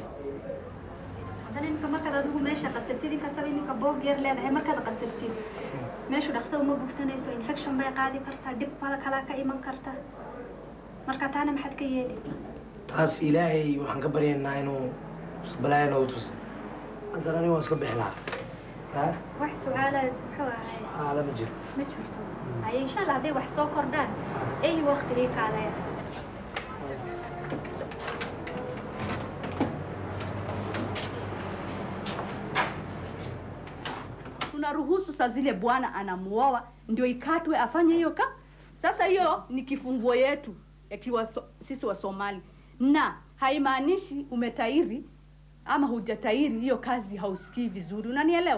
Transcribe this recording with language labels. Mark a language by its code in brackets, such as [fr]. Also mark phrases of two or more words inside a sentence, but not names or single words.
[so] haddana iminka markaad adigu meesha qasabtid inkastaba iminka boog yar leedahay markaad qasabtid meeshu dhaqso uma bogsanayso infection bay qaadi kartaa dhib kala ka iman karta marka taana maxaad ka yeeli taas ilaahay waxaan ka baryaynaa inuu mustaqbalaya nagu tusa haddana aniga waan iska bixi lahaa wax su-aalaad muxuu ahay su'aala ma jiro ma jirto haye [ar] إن شاء الله [so] hadday wax soo kordhaan ay waqtigii kaalaya [sw] tunaruhusu saa zile bwana anamuoa ndio ikatwe afanye hiyo ka. Sasa hiyo ni kifunguo yetu yakiwa sisi wa Somali, na haimaanishi umetairi ama hujatairi, hiyo kazi hausikii vizuri, unanielewa?